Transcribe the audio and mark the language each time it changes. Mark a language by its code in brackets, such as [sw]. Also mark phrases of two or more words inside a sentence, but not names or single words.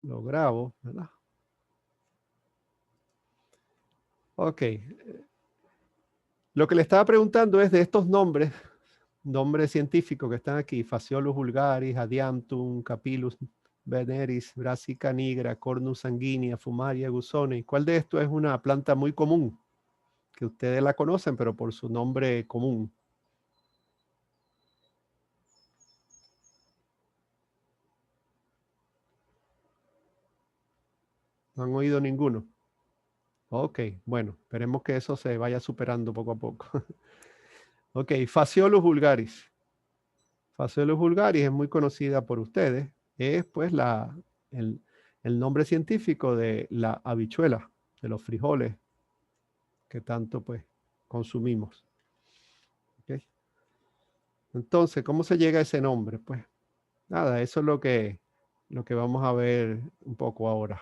[es] lo grabo, ¿verdad? Ok. Lo que le estaba preguntando es de estos nombres científicos que están aquí: Phaseolus vulgaris, Adiantum, Capillus veneris, Brassica nigra, Cornus sanguinea, Fumaria gusoni. ¿Cuál de estos es una planta muy común, que ustedes la conocen, pero por su nombre común? ¿No han oído ninguno? Ok, bueno, esperemos que eso se vaya superando poco a poco. Ok, Phaseolus vulgaris. Phaseolus vulgaris es muy conocida por ustedes. Es pues el, el nombre científico de la habichuela, de los frijoles que tanto pues consumimos. ¿Okay? Entonces, ¿cómo se llega a ese nombre? Pues nada, eso es lo que vamos a ver un poco ahora.